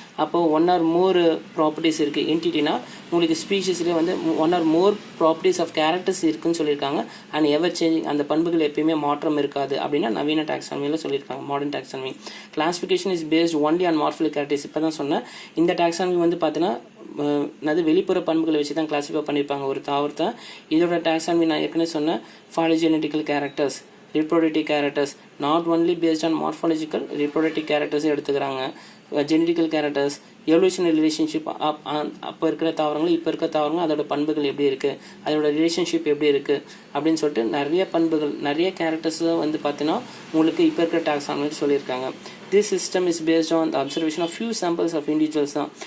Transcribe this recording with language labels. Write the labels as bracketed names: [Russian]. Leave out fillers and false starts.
[Tamil] அப்போது one R மோர் properties இருக்குது. என்டிட்டினா உங்களுக்கு ஸ்பீஷிஸ்லேயே வந்து one R more properties of characters இருக்குன்னு சொல்லியிருக்காங்க. அண்ட் எவர் சேஞ்சிங், அந்த பண்புகள் எப்பயுமே மாற்றம் இருக்காது அப்படின்னா நவீன டாக்ஸானமியில் சொல்லியிருக்காங்க. [English] Modern taxonomy classification is based only on morphologic characters. [Tamil] இப்போ தான் சொன்னேன். இந்த டாக்ஸானமி வந்து பார்த்தீங்கன்னா வெளிப்புற பண்புகளை வச்சு தான் கிளாஸிஃபை பண்ணியிருப்பாங்க ஒரு தாவரத்தை. இதோட டாக்ஸானமி நான் ஏற்கனவே சொன்னேன். [English] Phylogenetical characters, reproductive characters, not only based on morphological, reproductive characters எடுத்துக்கிறாங்க. [Tamil] ஜெனடிக்கல் கேரக்டர்ஸ், எவல்யூஷனரி ரிலேஷன்ஷிப், அப்போ இருக்கிற தாவரங்கள் இப்போ இருக்கிற தாவரங்கள் அதோட பண்புகள் எப்படி இருக்குது, அதோட ரிலேஷன்ஷிப் எப்படி இருக்குது அப்படின்னு சொல்லிட்டு நிறைய பண்புகள், நிறைய கேரக்டர்ஸ் வந்து பார்த்தீங்கன்னா உங்களுக்கு இப்போ இருக்கிற டாக்ஸானமி சொல்லியிருக்காங்க. [English] This system is based on the observation of few samples of individuals தான்.